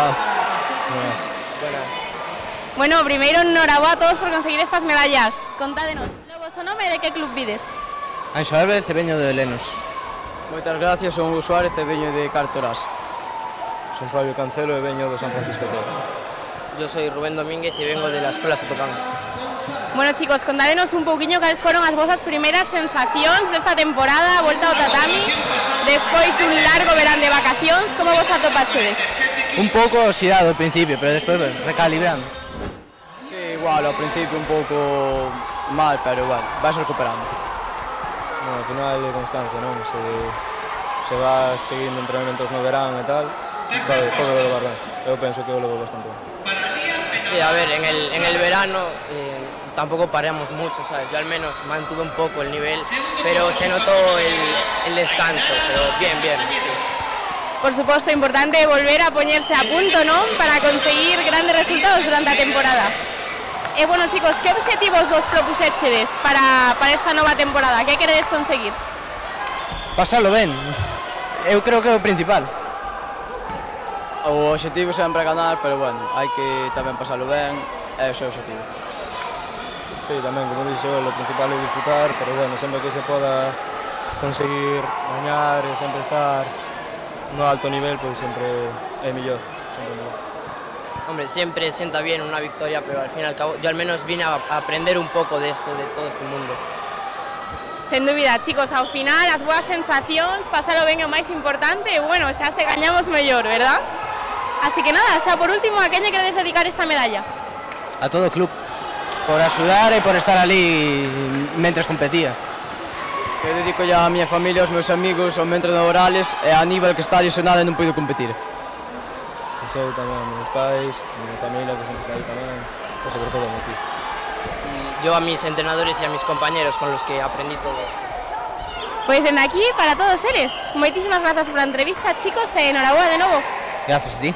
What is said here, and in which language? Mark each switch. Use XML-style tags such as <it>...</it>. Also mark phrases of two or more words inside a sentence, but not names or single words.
<es>Buenas.</es> <gl>Bueno, primeiro enhorabuena a todos por conseguir estas medallas. Contádenos, logo o nome de que club vides? Anxo Álvarez e veño de Lenos. Moitas gracias, son Hugo Suárez e veño de Cartoras. Son Fabio Cancelo e veño de San Francisco de Toro.</gl> <es>Yo soy Rubén Domínguez y vengo de la Escuela Sotocán.</es> <gl>Bueno, chicos, contádenos un pouquiño cales foron as vosas primeiras sensacións desta temporada, a volta ao tatami, despois dun largo verán de vacacións, como vos atopachedes? Un pouco oxidado ao principio, pero despois recalibrando. Sí, igual, ao principio un pouco mal, pero bueno, vas recuperando. No, ao final é constancia, non? Se vas seguindo entrenamentos no verán e tal, pode levar ben. Eu penso que o levo bastante ben.</gl> <es>Sí, a ver, en el verano tampoco paramos mucho, ¿sabes? Yo al menos mantuve un poco el nivel, pero se notó el descanso, pero bien.</es> <gl>Por suposto, importante volver a poñerse a punto, ¿no? Para conseguir grandes resultados durante a temporada. Bueno, chicos, que obxectivos vos propuxéchedes para esta nova temporada? Que queredes conseguir? Pasalo ben. Eu creo que é o principal. O objetivo sempre é ganar, pero bueno, hai que tamén pasalo ben, é o seu objetivo. Sí, tamén, como dixo, o principal é disfrutar, pero bueno, sempre que se poda conseguir gañar e sempre estar no alto nivel, pois sempre é mellor.</gl> <es>Hombre, siempre sienta bien una victoria, pero al fin y al cabo, yo al menos vine a aprender un poco de esto, de todo este mundo.</es> <gl>Sen dúbida, chicos, ao final as boas sensacións, pasalo ben é o máis importante e bueno, xa se gañamos mellor, verdad? Así que nada, xa por último, a quen lle queredes dedicar esta medalla? A todo o club, por axudar e por estar ali mentres competía. Eu dedico ya a miña familia, aos meus amigos, aos meus entrenadores e a Aníbal que está lesionado e non puido competir. Eu tamén, a meus pais, a miña familia que sempre está aí tamén, e sobre todo a</gl> <es>mi equipo. yo a mis entrenadores y a mis compañeros con los que aprendí todo esto. Pues desde aquí, para todos eres.</es> <gl>Moitísimas grazas</gl> <es>por la entrevista,</es> <gl>chicos, e enhorabuena de novo.</gl> <es>Gracias a ti.</es>